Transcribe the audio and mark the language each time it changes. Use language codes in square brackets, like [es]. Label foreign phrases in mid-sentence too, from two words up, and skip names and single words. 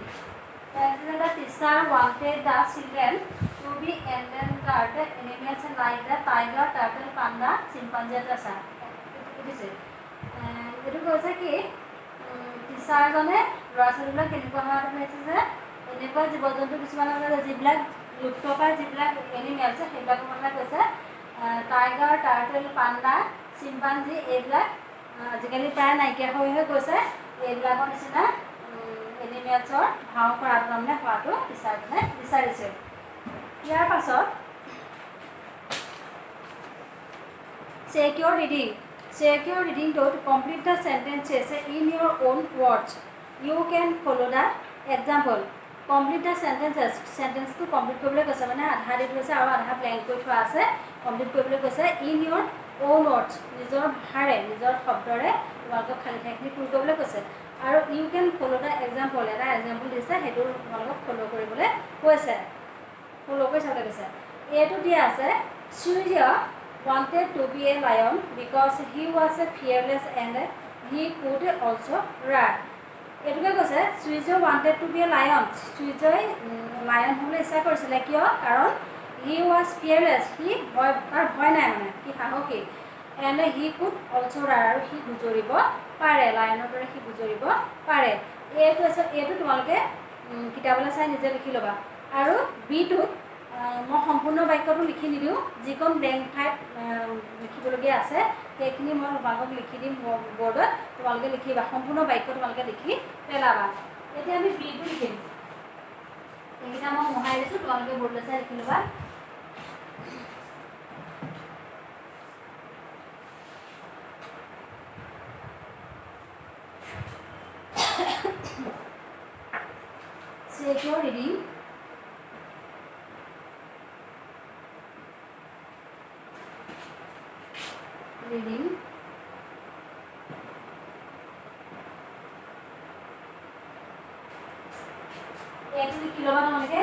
[en] The teacher wanted the children to be endangered animals like the tiger, turtle, panda, chimpanzee, etc. [as] এইটো কৈছে কি টিচাৰজনে ল'ৰা ছোৱালীবিলাক কেনেকুৱা হোৱাটো কৈছে যে এনেকুৱা জীৱ জন্তু কিছুমান আছে যিবিলাক লুপ্তপ্ৰায় যিবিলাক এনিমেলছ সেইবিলাকৰ কথা কৈছে। টাইগাৰ, টাৰ্টল, পাণ্ডা, চিম্পাঞ্জী এইবিলাক আজিকালি প্ৰায় নাইকিয়া হৈ গৈছে। এইবিলাকৰ নিচিনা এনিমেলছৰ ভাও কৰাটো তাৰমানে হোৱাটো টিচাৰজনে বিচাৰিছে। ইয়াৰ পাছত [en] check your reading. Check your reading to complete the sentences in your own words. You can follow the example. Complete the sentences. Sentence to complete [as] কৰিবলৈ কৈছে, মানে আধা দি থৈছে আৰু আধা ব্লেংক কৰি থোৱা আছে। কমপ্লিট কৰিবলৈ কৈছে [en] in your own words. [as] নিজৰ ভাষাৰে, নিজৰ শব্দৰে তোমালোকক খালী ঠাইখিনি পূৰ কৰিবলৈ কৈছে। [en] আৰু you can follow the example. [as] এটা এক্সাম্পল দিছে, সেইটো তোমালোকক ফ'ল' কৰিবলৈ কৈছে। ফ'ল' কৰি চাবলৈ কৈছে। এইটো দিয়া আছে [en] Surya wanted to be a lion because he was fearless and he could also run. [as] এইটোকে কৈছে [en] Surya wanted to be a lion. [as] Surya লায়ন হ'বলৈ ইচ্ছা কৰিছিলে, কিয়? [en] কাৰণ he was fearless, [as] তাৰ ভয় নাই, মানে সি সাহসী। [en] and he could also run, [as] আৰু সি গুজৰিব পাৰে, লায়নৰ দৰে সি গুজৰিব পাৰে। এইটো তোমালোকে কিতাপলৈ চাই নিজে লিখি ল'বা। আৰু বিটোত মই সম্পূৰ্ণ বাক্যটো লিখি নিদিওঁ, যিকণ ব্লেংক ঠাইত লিখিবলগীয়া আছে সেইখিনি মই তোমালোকক লিখি দিম বৰ্ডত, তোমালোকে লিখিবা। সম্পূৰ্ণ বাক্য তোমালোকে লিখি পেলাবা। এতিয়া আমি বিটো লিখিম। এইকেইটা মই মোহাই দিছোঁ, তোমালোকে বৰ্ডলৈ চাই লিখি ল'বা। [en] Check your reading. [as] এইটো লিখি ল'বা তোমালোকে।